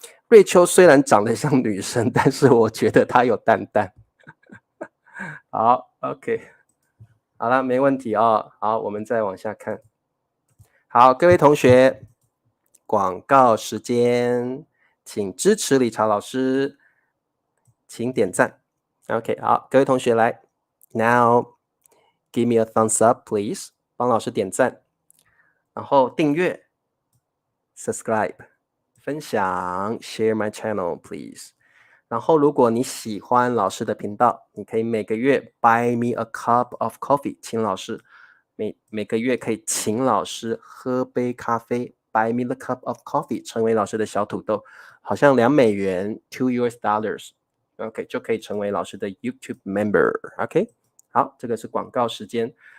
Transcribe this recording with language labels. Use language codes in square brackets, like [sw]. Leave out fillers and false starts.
[zh] 瑞秋虽然长得像女生，但是我觉得她有蛋蛋。好 ，OK， 好了，没问题哦。好，我们再往下看。好，各位同学，广告时间，请支持理查老师，请点赞。 [en] OK， [zh] 好，各位同学来 [en] ，Now give me a thumbs up, please， [zh] 帮老师点赞，然后订阅 [en] ，subscribe， [zh] 分享 [en] ，share my channel, please。 [zh] 然后，如果你喜欢老师的频道，你可以每个月 [en] buy me a cup of coffee， [zh] 请老师每个月可以请老师喝杯咖啡 ， [en] buy me the cup of coffee， [zh] 成为老师的小土豆，好像$2 $2 ，OK 就可以成为老师的 YouTube member，OK， 好，这个是广告时间。